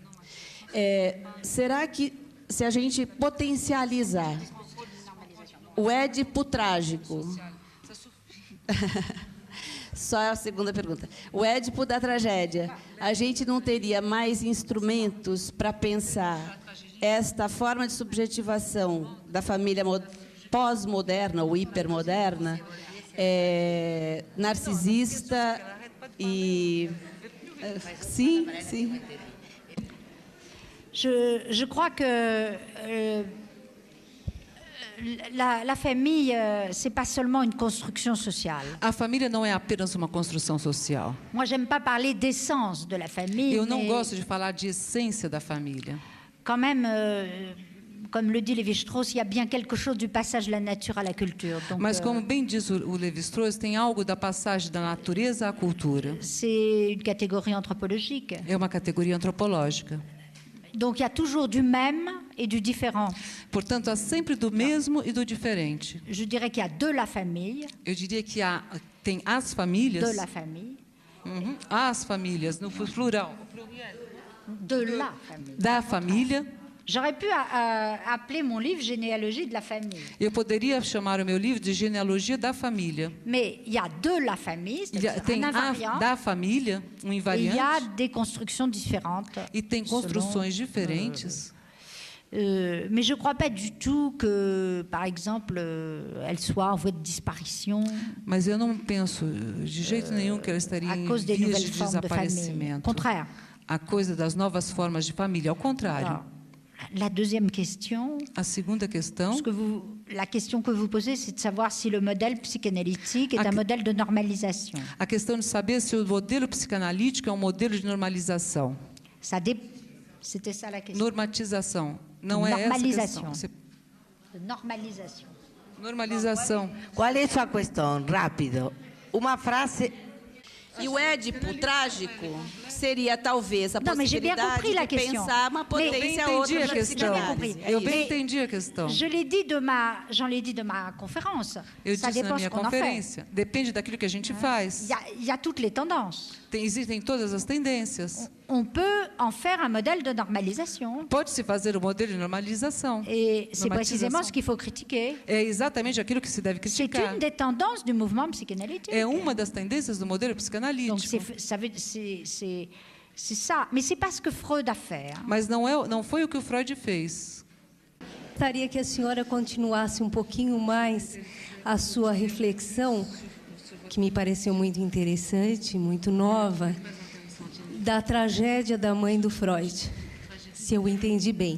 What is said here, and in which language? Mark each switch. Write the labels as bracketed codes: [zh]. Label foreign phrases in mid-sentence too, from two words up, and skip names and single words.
[pt] será que, se a gente potencializar o Édipo trágico, só a segunda pergunta, o Édipo da tragédia, a gente não teria mais instrumentos para pensar esta forma de subjetivação da família pós-moderna ou hipermoderna, narcisista e... Sim, sim. [fr] Je crois que la famille, c'est pas seulement une construction sociale. [pt] A família não é apenas uma construção social. [fr] Moi, j'aime pas parler d'essence de la famille. [pt] Eu não gosto de falar de essência da família. [fr] Quand même, comme le dit Lévi-Strauss, il y a bien quelque chose du passage de la nature à la culture. Donc, [pt] mas como bem diz o Lévi-Strauss, tem algo da passagem da natureza à cultura. [fr] C'est une catégorie anthropologique. [pt] É uma categoria antropológica. [fr] Donc, il y a toujours du même et du différent. [pt] Portanto, há sempre do mesmo e do diferente. [fr] Je dirais qu'il y a de la famille. [pt] Eu diria que tem as famílias. [fr] De la famille. [pt] As famílias, no plural. [fr] De la famille. [pt] Da família. [fr] J'aurais pu appeler mon livre Généalogie de la famille. [pt] Eu poderia chamar o meu livro de Genealogia da Família. [fr] Mais il y a de la famille, [pt] tem [fr] un invariant, [pt] da família, invariante. [fr] Il y a des constructions différentes. [pt] E tem construções diferentes. [fr] Mais je ne crois pas du tout que, par exemple, elle soit en voie de disparition. [pt] Mas eu não penso de jeito nenhum que ela estaria em vias de desaparecimento. [fr] Contraire. [pt] A coisa das novas formas de família, ao contrário. [fr] Alors, la deuxième question. [pt] A segunda questão. [fr] La question que vous posez, c'est de savoir si le modèle psychanalytique est un modèle de normalisation. [pt] A questão de saber se o modelo psicanalítico é um modelo de normalização. [fr] C'était ça la question. [pt] Normatização. Não é essa a questão. Normalização. Normalização. Qual é a sua questão? Rápido. Uma frase. E o Édipo trágico seria talvez a possibilidade de pensar uma potência outra da psicanálise. Eu bem entendi a questão. [fr] J'en l'ai dit de ma conférence. [pt] Eu disse na minha conferência. Depende daquilo que a gente faz. [fr] Il y a toutes les tendances. [pt] Existem todas as tendências. [fr] On peut en faire un modèle de normalisation. [pt] Pode-se fazer um modelo de normalização. [fr] Et c'est précisément ce qu'il faut critiquer. [pt] É exatamente aquilo que se deve criticar. [fr] C'est une des tendances du mouvement psychanalytique. [pt] É uma das tendências do modelo psicanalítico. [fr] Donc c'est ça, mais c'est pas ce que Freud a fait. [pt] Mas não foi o que o Freud fez. Gostaria que a senhora continuasse um pouquinho mais a sua reflexão, que me pareceu muito interessante, muito nova, da tragédia da mãe do Freud, se eu entendi bem.